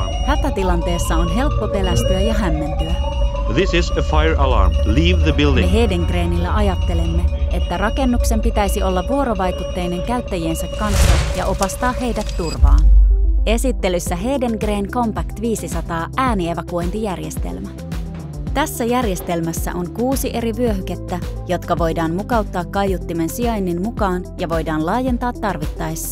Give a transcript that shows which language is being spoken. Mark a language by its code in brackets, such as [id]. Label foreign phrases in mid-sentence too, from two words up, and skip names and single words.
[fi] Hätätilanteessa on helppo pelästyä ja hämmentyä. [en] This is a fire alarm. Leave the building. [fi] Me Hedengrenillä ajattelemme, että rakennuksen pitäisi olla vuorovaikutteinen käyttäjiensä kanssa ja opastaa heidät turvaan. Esittelyssä Hedengren Compact 500 äänievakuointijärjestelmä. Tässä järjestelmässä on 6 eri vyöhykettä, jotka voidaan mukauttaa kaiuttimen sijainnin mukaan ja voidaan laajentaa tarvittaessa.